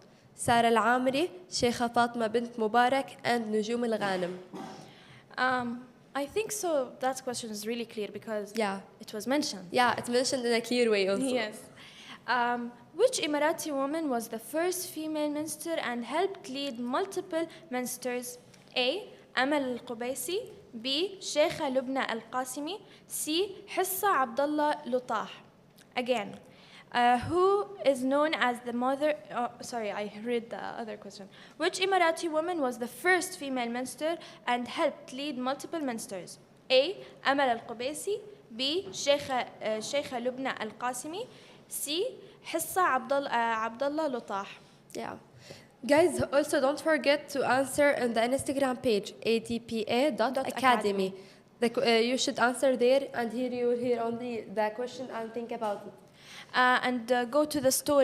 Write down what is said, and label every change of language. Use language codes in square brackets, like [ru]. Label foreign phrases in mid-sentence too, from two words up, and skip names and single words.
[en] Sara Al-Amri, Sheikha Fatma bint Mubarak, and Nujum Al-Ghanim. I think so. That question is really clear because it was mentioned. Yeah, it's mentioned in a clear way also. Yes. Which Emirati woman was the first female minister and helped lead multiple ministers? A. Amal Al-Qubaisi. B. Sheikha Lubna Al-Qasimi. C. Hissa Abdullah Lutah. Again, who is known as the mother... sorry, I read the other question. Which Emirati woman was the first female minister and helped lead multiple ministers? A. Amal Al-Qubaisi. B. Sheikha Lubna Al-Qasimi. C. Hissa Abdullah Lutah. Yeah. Guys, also don't forget to answer on the Instagram page, atpa.academy. You should answer there, and here you will hear only the question and think about it. And go to the story.